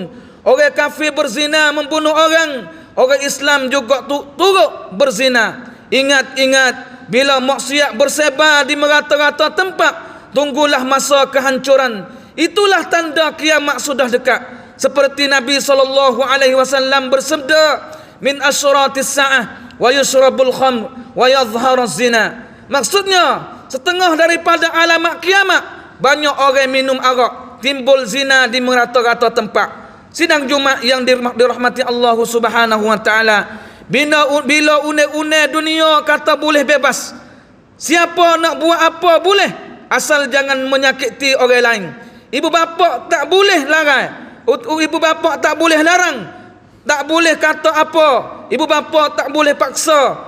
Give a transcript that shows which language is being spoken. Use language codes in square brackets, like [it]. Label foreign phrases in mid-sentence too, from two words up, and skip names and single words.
[ms] Orang kafir berzina membunuh orang, orang Islam juga turut berzina. Ingat-ingat, bila maksiat bersebar di merata-rata tempat, tunggulah masa kehancuran. Itulah tanda kiamat sudah dekat. Seperti Nabi SAW bersabda, [ar] من أشراط الساعة ويشرب الخمر ويظهر الزنا. [ms] Maksudnya, setengah daripada alamat kiamat, banyak orang minum arak, timbul zina di merata-rata tempat. Sidang Jumat yang dirahmati Allah [ar] سبحانه وتعالى, [ms] bila une-une dunia kata boleh bebas, siapa nak buat apa boleh, asal jangan menyakiti orang lain. Ibu bapa tak boleh larang, ibu bapa tak boleh larang, tak boleh kata apa, ibu bapa tak boleh paksa.